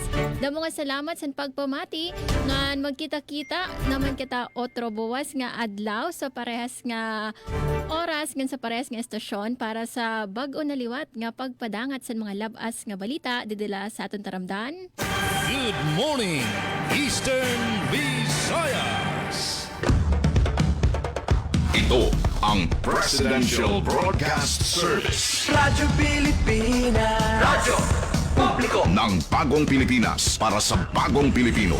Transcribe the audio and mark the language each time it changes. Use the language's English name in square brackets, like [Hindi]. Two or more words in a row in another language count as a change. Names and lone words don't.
[Waray] Damo nga salamat sa pagpamati ngan magkita-kita naman kita otro buwas nga adlaw sa parehas nga oras ngan sa parehas nga estasyon para sa bag-o na liwat nga pagpadangat sa mga labas nga balita didila sa atong taramdan. [English] Good morning, Eastern Visayas. [Filipino] Ito ang Presidential Broadcast Service. Radyo Pilipinas. Radyo Publiko. Ng bagong Pilipinas para sa bagong Pilipino.